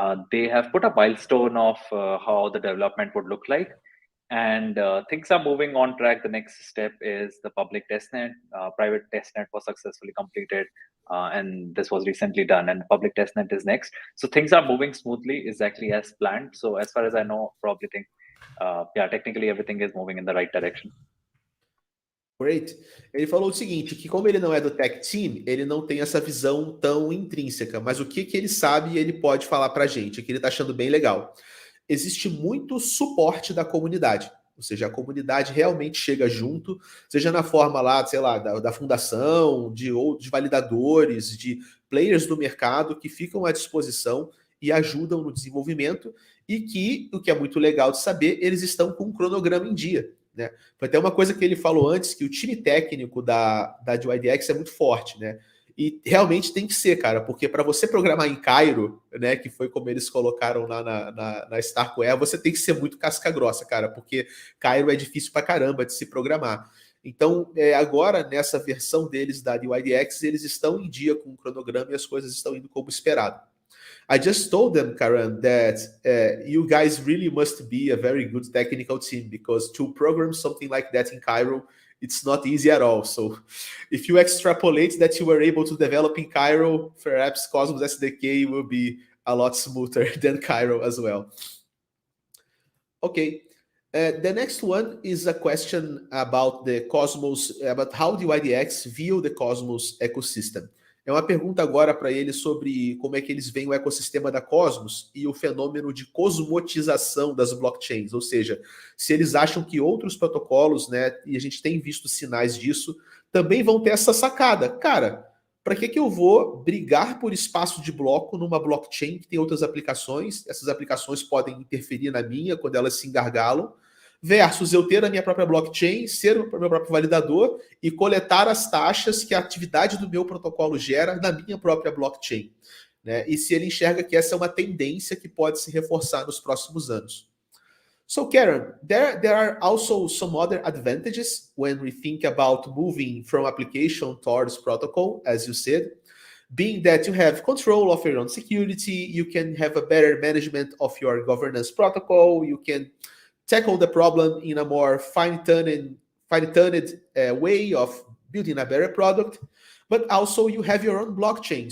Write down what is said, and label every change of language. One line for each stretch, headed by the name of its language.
English: They have put a milestone of how the development would look like, and things are moving on track. The next step is the public testnet. Private testnet was successfully completed, and this was recently done, and public testnet is next. So things are moving smoothly, exactly as planned. So as far as I know, probably think, yeah, technically everything is moving in the right direction. Great.
Portuguese: Ele falou o seguinte, que como ele não é do tech team, ele não tem essa visão tão intrínseca, mas o que ele sabe, ele pode falar pra gente, que ele tá achando bem legal. Existe muito suporte da comunidade, ou seja, a comunidade realmente chega junto, seja na forma lá, sei lá, da fundação, de validadores, de players do mercado que ficam à disposição e ajudam no desenvolvimento, e que, o que é muito legal de saber, eles estão com um cronograma em dia. Né? Foi até uma coisa que ele falou antes, que o time técnico da dYdX é muito forte, né? E realmente tem que ser, cara, porque para você programar em Cairo, né, que foi como eles colocaram lá na Starkware, você tem que ser muito casca grossa, cara, porque Cairo é difícil pra caramba de se programar. Então, agora, nessa versão deles da dYdX, eles estão em dia com o cronograma e as coisas estão indo como esperado.
English: I just told them, Karan, that you guys really must be a very good technical team, because to program something like that in Cairo, it's not easy at all. So if you extrapolate that you were able to develop in Cairo, perhaps Cosmos SDK will be a lot smoother than Cairo as well. Okay. The next one is a question about the Cosmos, about how dYdX view the Cosmos ecosystem.
Portuguese: É uma pergunta agora para eles sobre como é que eles veem o ecossistema da Cosmos e o fenômeno de cosmotização das blockchains, ou seja, se eles acham que outros protocolos, né, e a gente tem visto sinais disso, também vão ter essa sacada. Cara, para que eu vou brigar por espaço de bloco numa blockchain que tem outras aplicações? Essas aplicações podem interferir na minha quando elas se engargalam, versus eu ter a minha própria blockchain, ser o meu próprio validador e coletar as taxas que a atividade do meu protocolo gera na minha própria blockchain. Né? E se ele enxerga que essa é uma tendência que pode se reforçar nos próximos anos.
English: So Karen, there are also some other advantages when we think about moving from application towards protocol, as you said, being that you have control of your own security, you can have a better management of your governance protocol, you can tackle the problem in a more fine-tuned way of building a better product, but also you have your own blockchain.